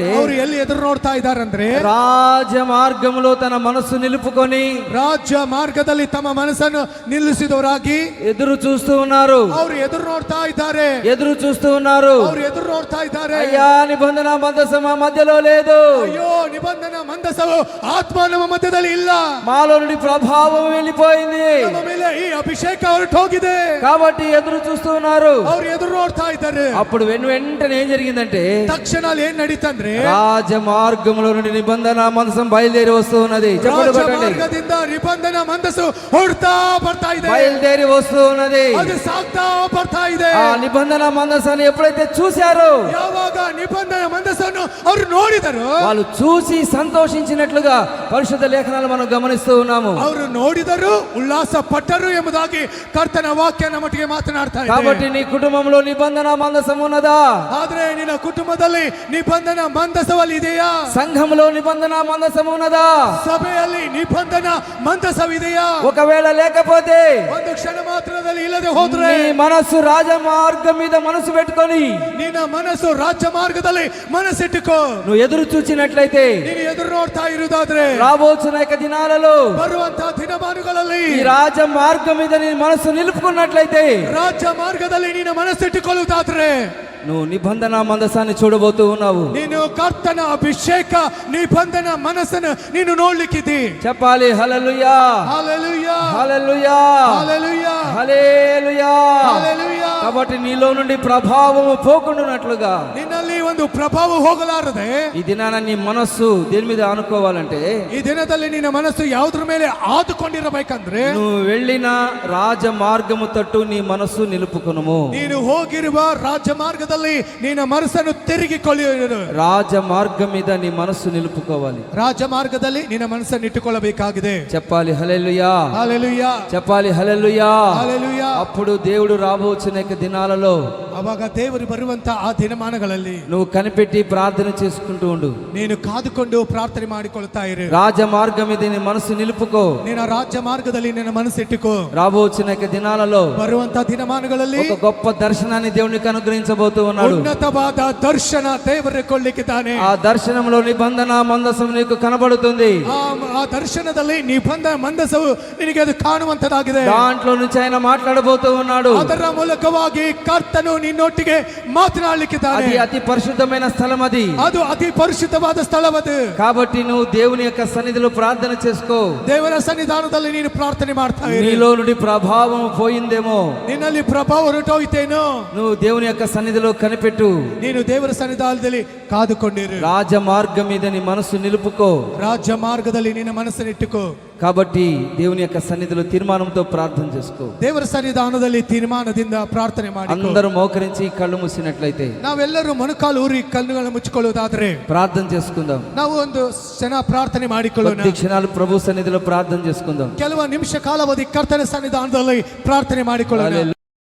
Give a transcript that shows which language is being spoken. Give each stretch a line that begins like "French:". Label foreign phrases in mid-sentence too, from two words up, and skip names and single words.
Kannada: ಅವರು ಎಲ್ಲಿ ಎದುರು ನೋಡ್ತಾ ಇದ್ದಾರಂದ್ರೆ
Telugu: రాజ మార్గంలో తన మనస్సు నిలుపుకొని
Kannada: ರಾಜ್ಯ ಮಾರ್ಗದಲ್ಲಿ ತಮ್ಮ ಮನಸ್ಸನ್ನು ನಿಲ್ಲಿಸಿದವರಾಗಿ
Telugu: ఎదురు చూస్తూ ఉన్నారు.
Kannada: ಅವರು ಎದುರು ನೋಡ್ತಾ ಇದ್ದಾರೆ.
Telugu: ఎదురు చూస్తూ ఉన్నారు.
Kannada: ಅವರು ಎದುರು ನೋಡ್ತಾ ಇದ್ದಾರೆ.
Telugu: అయ్యా, నిబంధన మందసం మా మధ్యలో లేదు.
Kannada: ಅಯ್ಯೋ, ನಿಬಂಧನ ಮಂದಸವು ಆತ್ಮ ನಮ್ಮ ಮಧ್ಯದಲ್ಲಿ ಇಲ್ಲ.
Telugu: మాలో నుండి ప్రభావం వెళ్ళిపోయింది
Kannada: ನಮ್ಮ ಮೇಲೆ ಈ ಅಭಿಷೇಕ ಹೊರಟು ಹೋಗಿದೆ.
Telugu: కాబట్టి ఎదురు చూస్తూ ఉన్నారు.
Kannada: ಅವ್ರು ಎದುರು ನೋಡ್ತಾ ಇದ್ದಾರೆ.
Telugu: అప్పుడు వెంటనే ఏం జరిగిందంటే
Kannada: ತಕ್ಷಣ ಅಲ್ಲಿ ಏನ್ ನಡೀತಂದ್ರೆ
Telugu: రాజ మార్గంలో నుండి నిబంధన మందసం బయలుదేరి వస్తూ ఉన్నది. చెప్పండి,
Kannada: ರಾಜ್ಯ
Telugu: కొట్టండి.
Kannada: ಮಾರ್ಗದಿಂದ ನಿಬಂಧನ ಮಂದಸು ಹೊರಡ್ತಾ ಬರ್ತಾ ಇದೆ.
Telugu: బయలుదేరి వస్తూ ఉన్నది.
Kannada: ಅದು ಸಾಗ್ತಾ ಬರ್ತಾ ಇದೆ.
Telugu: ఆ నిబంధన మందసాన్ని ఎప్పుడైతే చూశారో
Kannada: ಯಾವಾಗ ನಿಬಂಧನ ಮಂದಸನ್ನು ಅವರು ನೋಡಿದರು,
Telugu: వాళ్ళు చూసి సంతోషించినట్లుగా పరిశుద్ధ లేఖనాలు మనం గమనిస్తూ ఉన్నాము.
Kannada: ಅವರು ನೋಡಿದರು, ಉಲ್ಲಾಸ ಪಟ್ಟರು ಎಂಬುದಾಗಿ ಕರ್ತನ ವಾಕ್ಯ ನಮ್ಮೊಟ್ಟಿಗೆ ಮಾತನಾಡ್ತಾ ಇದೆ.
Telugu: కాబట్టి నీ కుటుంబంలో నిబంధన మందసం ఉన్నదా?
Kannada: ಆದ್ರೆ ನಿನ್ನ ಕುಟುಂಬದಲ್ಲಿ ನಿಬಂಧನ ಮಂದಸವಲ್ಲಿ ಇದೆಯಾ?
Telugu: సంఘంలో నిబంధన మందసం ఉన్నదా?
Kannada: ಸಭೆಯಲ್ಲಿ ನಿಬಂಧನ ಮಂದಸವಿದೆಯಾ?
Telugu: ఒకవేళ లేకపోతే
Kannada: ಒಂದು ಕ್ಷಣ ಮಾತ್ರದಲ್ಲಿ ಇಲ್ಲದೆ ಹೋದ್ರೆ
Telugu: నీ మనస్సు రాజ మార్గం మీద మనసు పెట్టుకొని
Kannada: ನಿನ್ನ ಮನಸ್ಸು ರಾಜ್ಯ ಮಾರ್ಗದಲ್ಲಿ ಮನಸ್ಸಿಟ್ಟುಕೋ.
Telugu: నువ్వు ఎదురు చూచినట్లయితే
Kannada: ನೀನು ಎದುರು ನೋಡ್ತಾ ಇರುವುದಾದ್ರೆ
Telugu: రాబోతున్న యొక్క దినాలలో
Kannada: ಬರುವಂತಹ ದಿನಮಾನಗಳಲ್ಲಿ
Telugu: ఈ రాజ మార్గం మీద నీ మనసు నిలుపుకున్నట్లయితే
Kannada: ರಾಜ್ಯ ಮಾರ್ಗದಲ್ಲಿ ನೀನು ಮನಸ್ಸಿಟ್ಟುಕೊಳ್ಳುವುದಾದ್ರೆ
Telugu: నువ్వు నిబంధన మందసాన్ని చూడబోతూ ఉన్నావు.
Kannada: ನೀನು ಕರ್ತನ ಅಭಿಷೇಕ ನಿಬಂಧನ ಮನಸ್ಸನ್ನು ನೀನು ನೋಡ್ಲಿಕ್ಕಿದ್ದಿ.
Telugu: చెప్పాలి హల్లెలూయా, హల్లెలూయా, హల్లెలూయా, హల్లెలూయా, హల్లెలూయా. హల్లెలూయా. కాబట్టి నీలో నుండి ప్రభావము పోకుండానట్లుగా
Kannada: ನಿನ್ನಲ್ಲಿ ಒಂದು ಪ್ರಭಾವ ಹೋಗಲಾರದೆ
Telugu: ఈ దినాన నీ మనస్సు దేని మీద ఆనుకోవాలంటే
Kannada: ಈ ದಿನದಲ್ಲಿ ನಿನ್ನ ಮನಸ್ಸು ಯಾವುದ್ರ ಮೇಲೆ ಆದುಕೊಂಡಿರಬೇಕಂದ್ರೆ
Telugu: నువ్వు వెళ్ళిన రాజ మార్గము తట్టు నీ మనస్సు నిలుపుకునుము.
Kannada: ನೀನು ಹೋಗಿರುವ ರಾಜ್ಯ ಮಾರ್ಗದಲ್ಲಿ ನಿನ್ನ ಮನಸ್ಸನ್ನು ತಿರುಗಿಕೊಳ್ಳುವುದು.
Telugu: రాజ మార్గం మీద నీ మనస్సు నిలుపుకోవాలి.
Kannada: ರಾಜ್ಯ ಮಾರ್ಗದಲ್ಲಿ ನಿನ್ನ ಮನಸ್ಸನ್ನು ಇಟ್ಟುಕೊಳ್ಳಬೇಕಾಗಿದೆ.
Telugu: చెప్పాలి హల్లెలూయా, హల్లెలూయా, చెప్పాలి హల్లెలూయా. హల్లెలూయా. అప్పుడు దేవుడు రాబోచిన యొక్క దినాలలో
Kannada: ಅವಾಗ ದೇವರು ಬರುವಂತ ಆ ದಿನಮಾನಗಳಲ್ಲಿ
Telugu: నువ్వు కనిపెట్టి ప్రార్థన చేసుకుంటూ ఉండు.
Kannada: ನೀನು ಕಾದುಕೊಂಡು ಪ್ರಾರ್ಥನೆ ಮಾಡಿಕೊಳ್ತಾ ಇರು.
Telugu: రాజ మార్గం మీద నీ మనసు నిలుపుకో.
Kannada: ನಿನ್ನ ರಾಜ್ಯ ಮಾರ್ಗದಲ್ಲಿ ನಿನ್ನ ಮನಸ್ಸಿಟ್ಟುಕೋ.
Telugu: రాబోచిన యొక్క దినాలలో
Kannada: ಬರುವಂತ ದಿನಮಾನಗಳಲ್ಲಿ
Telugu: ఒక గొప్ప దర్శనాన్ని దేవునికి అనుగ్రహించబోతూ ఉన్నాడు.
Kannada: ಉನ್ನತವಾದ ದರ್ಶನ ದೇವರು ಕೊಳ್ಳಿಕ್ಕಿದ್ದಾನೆ.
Telugu: ఆ దర్శనంలో నిబంధన మందసం నీకు కనబడుతుంది.
Kannada: ಆ ದರ್ಶನದಲ್ಲಿ ನಿಬಂಧನ ಮಂದಸವು ನಿನಗೆ ಅದು ಕಾಣುವಂತದಾಗಿದೆ.
Telugu: దాంట్లో నుంచి ఆయన మాట్లాడబోతూ ఉన్నాడు.
Kannada: ಅದರ ಮೂಲಕವಾಗಿ ಕರ್ತನು ನಿನ್ನೊಟ್ಟಿಗೆ ಮಾತನಾಡಲಿಕ್ಕಿದ್ದಾನೆ.
Telugu: అది అతి పరిశుద్ధమైన స్థలం అది.
Kannada: ಅದು ಅತಿ ಪರಿಶುದ್ಧವಾದ ಸ್ಥಳವದು.
Telugu: కాబట్టి నువ్వు దేవుని యొక్క సన్నిధిలో ప్రార్థన చేసుకో.
Kannada: ದೇವರ ಸನ್ನಿಧಾನದಲ್ಲಿ ನೀನು ಪ್ರಾರ್ಥನೆ ಮಾಡ್ತಾ ಇರು.
Telugu: నీలో నుండి ప్రభావం పోయిందేమో,
Kannada: ನಿನ್ನಲ್ಲಿ ಪ್ರಭಾವ ಹೊರಟೋಯ್ತೇನೋ,
Telugu: నువ్వు దేవుని యొక్క సన్నిధిలో కనిపెట్టు.
Kannada: ನೀನು ದೇವರ ಸನ್ನಿಧಾನದಲ್ಲಿ ಕಾದುಕೊಂಡಿರು.
Telugu: రాజ మార్గం మీద నీ మనసు నిలుపుకో.
Kannada: ರಾಜ್ಯ ಮಾರ್ಗದಲ್ಲಿ ನಿನ್ನ ಮನಸ್ಸನ್ನು ಇಟ್ಟುಕೋ.
Telugu: కాబట్టి దేవుని యొక్క సన్నిధిలో తీర్మానంతో ప్రార్థన చేసుకో.
Kannada: ದೇವರ ಸನ್ನಿಧಾನದಲ್ಲಿ ತೀರ್ಮಾನದಿಂದ ಪ್ರಾರ್ಥನೆ ಮಾಡಿ
Telugu: అందరూ మోకరించి కళ్ళు మూసినట్లయితే
Kannada: ನಾವೆಲ್ಲರೂ ಮೊಣಕಾಲು ಊರಿ ಕಣ್ಣುಗಳನ್ನು ಮುಚ್ಚಿಕೊಳ್ಳುವುದಾದರೆ
Telugu: ప్రార్థన చేసుకుందాం.
Kannada: ನಾವು ಒಂದು ಕ್ಷಣ ಪ್ರಾರ್ಥನೆ ಮಾಡಿಕೊಳ್ಳೋಣ.
Telugu: కొద్ది క్షణాలు ప్రభు సన్నిధిలో ప్రార్థన చేసుకుందాం.
Kannada: ಕೆಲವು ನಿಮಿಷ ಕಾಲಾವಧಿ ಕರ್ತನ ಸನ್ನಿಧಾನದಲ್ಲಿ ಪ್ರಾರ್ಥನೆ ಮಾಡಿಕೊಳ್ಳೋಣ.